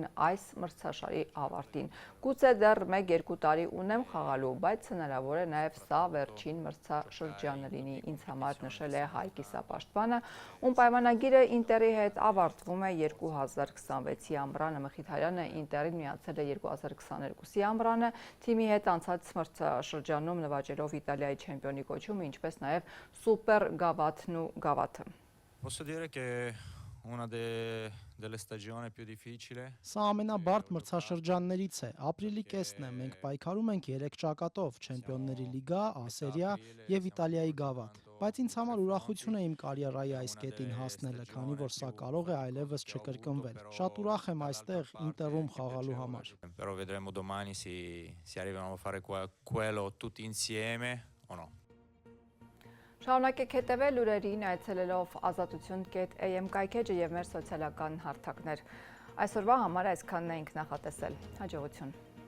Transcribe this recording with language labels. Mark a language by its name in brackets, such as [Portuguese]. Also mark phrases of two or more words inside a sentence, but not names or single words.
[Armenian] այս մրցաշարի ավարտին։ Գուցե դեռ 1-2 տարի ունեմ խաղալու, բայց հնարավոր է նաև սա վերջին մրցաշրջանը լինի ինձ համար, նշել է հայ կիսապաշտպանը, ում պայմանագիրը Ինտերի հետ ավարտվում է 2026-ի ամռանը։ Մխիթարյանը Ինտերին միացել է 2022-ի ամռանը, թիմի հետ անցած մրցաշրջանում նվաճելով Իտալիայի չեմպիոնի կոչում, ինչպես նաև սուպեր գավաթն ու գավաթը։ [Italian] Posso dire che una delle stagioni più difficili. [Armenian] Սա ամենաբարդ մրցաշրջաններից է։ Ապրիլի կեսն է, մենք պայքարում ենք 3 ճակատով՝ Չեմպիոնների լիգա, Ասերիա եւ Իտալիայի գավաթ։ Բայց ինձ համար ուրախություն է իմ կարիերայի այս կետին հասնելը, քանի որ սա կարող է այլևս չկրկնվել։ Շատ ուրախ եմ այստեղ Ինտերում խաղալու համար։ [Italian] Però vedremo domani se arrivano a fare quello tutti insieme o no. [Armenian] Շարունակեք հետևել լուրերին այցելելով azatutun.am կայքեջը եւ մեր սոցիալական հարթակներ։ Այսօրվա համար այսքանն ենք նախատեսել։ Հաջողություն։